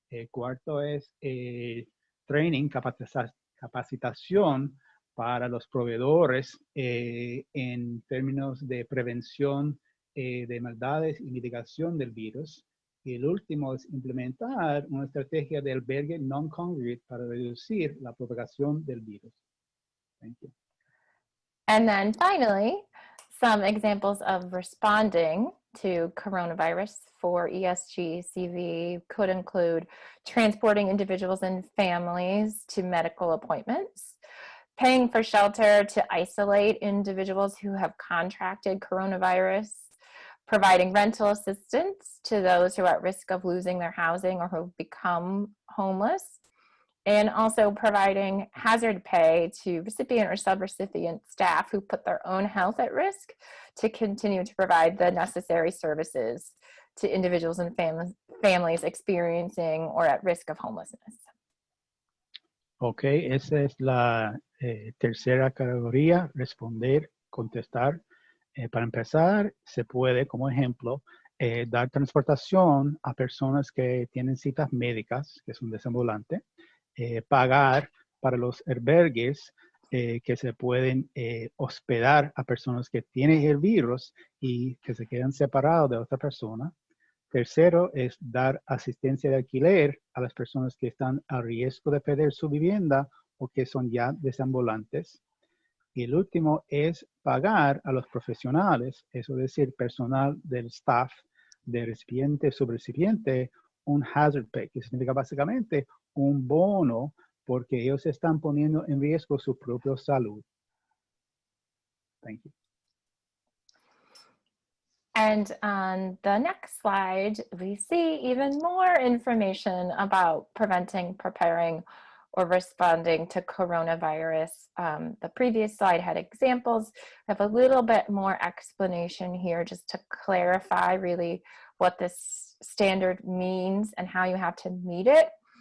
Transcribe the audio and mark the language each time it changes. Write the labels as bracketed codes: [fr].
[es] Cuarto es training, capacitación para los proveedores en términos de prevención de maldades y mitigación del virus. Y el último es implementar una estrategia de albergue non-congregate para reducir la propagación del virus. [en] Thank you. And then finally, some examples of responding to coronavirus for ESG-CV could include transporting individuals and families to medical appointments, paying for shelter to isolate individuals who have contracted coronavirus, providing rental assistance to those who are at risk of losing their housing or who have become homeless, and also providing hazard pay to recipient or subrecipient staff who put their own health at risk to continue to provide the necessary services to individuals and families experiencing or at risk of homelessness. [es] Ok, esa es la tercera categoría, responder, contestar. Para empezar, se puede, como ejemplo, dar transportación a personas que tienen citas médicas, que son desambulantes, pagar para los albergues que se pueden hospedar a personas que tienen el virus y que se quedan separados de otra persona. Tercero es dar asistencia de alquiler a las personas que están a riesgo de perder su vivienda o que son ya desambulantes. Y el último es pagar a los profesionales, eso es decir, personal del staff, de recipiente, subrecipiente, un hazard pay, que significa básicamente un bono porque ellos están poniendo en riesgo su propia salud. [en] Thank you. And on the next slide, we see even more information about preventing, preparing, or responding to coronavirus. The previous slide had examples. I have a little bit more explanation here just to clarify really what this standard means and how you have to meet it.